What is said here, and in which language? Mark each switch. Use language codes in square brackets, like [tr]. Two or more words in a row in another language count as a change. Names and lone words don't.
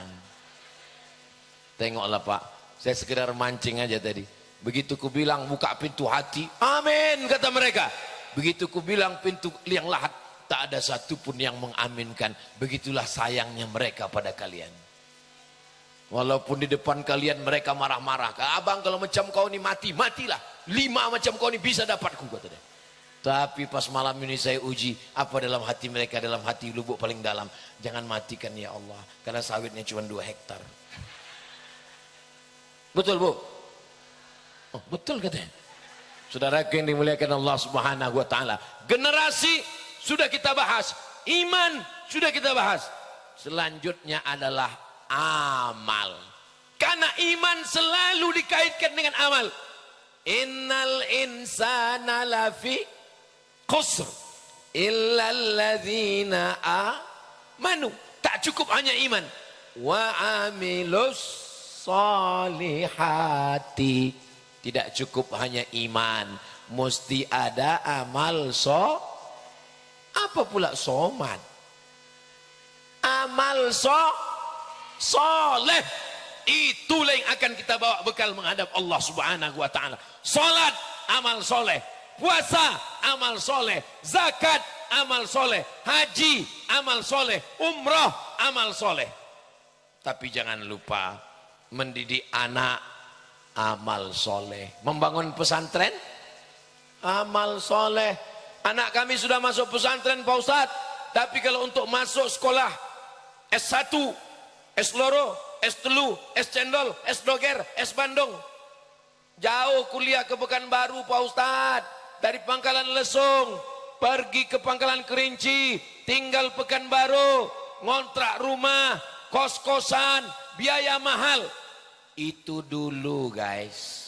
[id] Tengoklah Pak, saya sekedar mancing aja tadi. Begitu ku bilang buka pintu hati, amin kata mereka. Begitu ku bilang pintu liang lahat, tak ada satupun yang mengaminkan. Begitulah sayangnya mereka pada kalian. Walaupun di depan kalian mereka marah-marah, [ms] abang kalau macam kau ni mati, matilah. 5 macam kau ni bisa dapatku kata dia. [id] Tapi pas malam ini saya uji apa dalam hati mereka, dalam hati lubuk paling dalam. Jangan matikan ya Allah, karena sawitnya cuma 2 hektar. Betul Bu? Oh, betul katanya. Saudara yang dimuliakan Allah [ar] سبحانه وتعالى. [id] Generasi sudah kita bahas, iman sudah kita bahas. Selanjutnya adalah amal. Karena iman selalu dikaitkan dengan amal. [ar] إن الإنسان لفي خسر إلا الذين آمنوا. [id] Tak cukup hanya iman. [ar] وعملوا الصالحات. [id] Tidak cukup hanya iman, mesti ada amal apa pula soman? Amal soleh. Itulah yang akan kita bawa bekal menghadap Allah [ar] سبحانه وتعالى. [id] Salat amal soleh, puasa amal soleh, zakat amal soleh, haji amal soleh, umrah amal soleh. Tapi jangan lupa mendidik anak amal soleh, membangun pesantren amal soleh. Anak kami sudah masuk pesantren Pak Ustadz, tapi kalau untuk masuk sekolah S1, S loro, S3, S cendol, S doger, S bandung, jauh kuliah ke Pekanbaru Pak Ustadz. Dari Pangkalan Lesung pergi ke Pangkalan Kerinci, tinggal Pekanbaru, ngontrak rumah, kos-kosan, biaya mahal. Itu dulu guys.